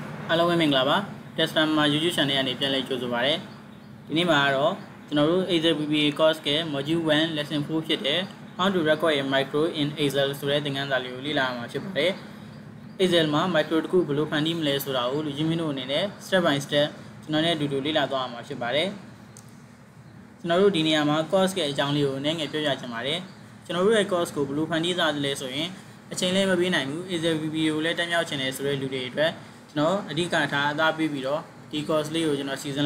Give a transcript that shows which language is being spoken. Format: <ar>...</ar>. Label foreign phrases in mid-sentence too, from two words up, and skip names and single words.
<my>Hello မင်္ဂလာပါ Test Myanmar YouTube channel ကနေပြန်လည်ကြိုဆိုပါရစေဒီနေ့မှာတော့ကျွန်တော်တို့ Excel PPA course က Module 1 Lesson 4ဖြစ်တဲ့</my> <en>How to record a micro in Excel</en> <my>ဆိုတဲ့သင်ခန်းစာလေးကိုလေ့လာမှာဖြစ်ပါတယ် Excel မှာ micro တစ်ခုဘယ်လိုဖန်တီးမလဲဆိုတာကို လူကြီးမင်းတို့အနေနဲ့</my> <en>step by step</en> <my>ကျွန်တော်နဲ့အတူတူလေ့လာသွားမှာဖြစ်ပါတယ်ကျွန်တော်တို့ဒီနေရာမှာ course ရဲ့အကြောင်းလေးကိုနည်းငယ်ပြောပြချင်ပါတယ်ကျွန်တော်တို့ရဲ့ course ကိုဘယ်လိုဖန်တီးသားတယ်လဲဆို ရင်အချိန်လေးမပေးနိုင်ဘူး Excel PPA ကိုလည်းတက်မြောက်ချင်တယ်ဆိုတဲ့လူတွေအတွက်ကျွန်တော်အဓိကထားအသားပေးပြီးတော့ဒီ course လေးကိုကျွန်တော်စီစဉ်</my>